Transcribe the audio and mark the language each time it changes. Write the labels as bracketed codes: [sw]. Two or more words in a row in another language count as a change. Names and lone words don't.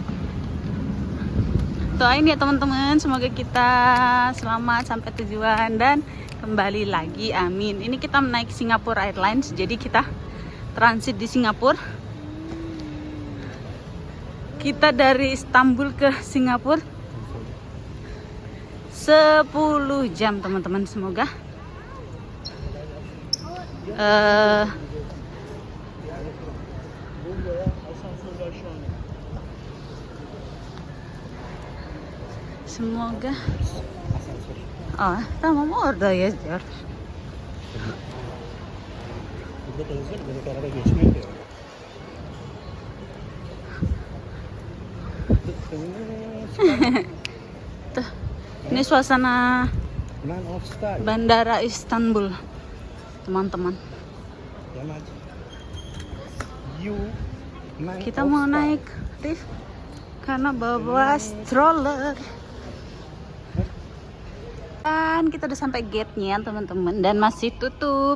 [id] Doain ya teman-teman, semoga kita selamat sampai tujuan dan kembali lagi, amin. Ini kita naik Singapore Airlines, jadi kita transit di Singapura. Kita dari Istanbul ke Singapura 10 jam teman-teman. [tr] Semoga tamam orada yazıyor. Burada da yazıyor, böyle araba geçmiyor diyor. [id] Tuh, ini suasana [en] Man of style. [id] Bandara Istanbul, teman-teman. Kita mau naik lift karena bawa stroller. Dan kita udah sampai gate-nya teman-teman, dan masih tutup.